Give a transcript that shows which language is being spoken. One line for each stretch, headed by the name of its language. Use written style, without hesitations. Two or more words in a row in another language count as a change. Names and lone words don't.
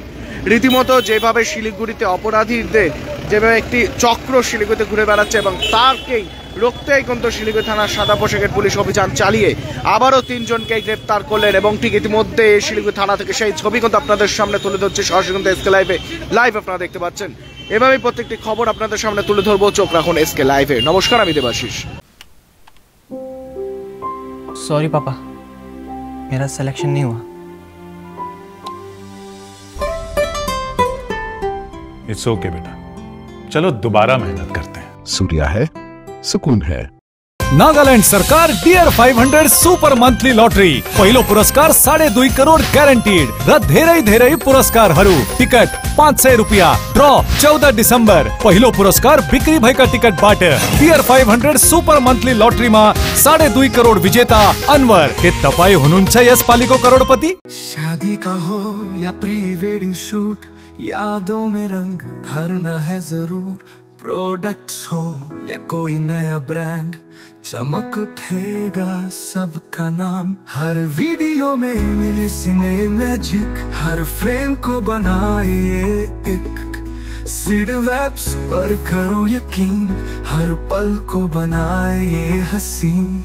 Bangla: রীতিমতো যেভাবে শিলিগুড়িতে অপরাধীদের যেভাবে একটি চক্র শিলিগুড়িতে ঘুরে বেড়াচ্ছে, এবং তারকেই রুখতেই কিন্তু শিলিগুড়ি থানার সাদা পোশাকের পুলিশ অভিযান চালিয়ে আবারও 3 জনকে গ্রেপ্তার করলেন। এবং ঠিক ইতিমধ্যে শিলিগুড়ি থানা থেকে সেই ছবি কিন্তু আপনাদের সামনে তুলে ধরছে সরাসরি কিন্তু এসকে লাইভে লাইভ আপনারা দেখতে পাচ্ছেন। এভাবেই প্রত্যেকটি খবর আপনাদের সামনে তুলে ধরবো, চোখ রাখুন এসকে লাইভে। নমস্কার, আমি দেবাশিস।
Hindi: सॉरी पापा, मेरा सिलेक्शन नहीं हुआ।
English: It's okay
Hindi: बेटा, चलो दोबारा मेहनत करते हैं। सूर्या है, सुकून है।
Nepali: नागालैंड सरकार डियर 500 सुपर मंथली लॉटरी पहिलो पुरस्कार 2.5 करोड़ ग्यारंटीड र धेरै पुरस्कार टिकट 500 रुपया ड्रॉ 14 दिसंबर पहिलो पुरस्कार बिक्री भएका टिकट बाट डियर 500 सुपर मंथली लॉटरी में 2.5 करोड़ विजेता अनवर। के तपाई हुनुहुन्छ यस पालीको करोड़पति?
Hindi: शादी का हो या
English: pre wedding shoot,
Hindi: यादों में रंग भरना है जरूर। प्रोडक्ट्स हो या कोई नया ब्रांड, चमक उठेगा सबका नाम। हर वीडियो में मिले
English: cine magic,
Hindi: हर फ्रेम को बनाए एक सीड वेब्स पर करो यकीन, हर पल को बनाए हसीन।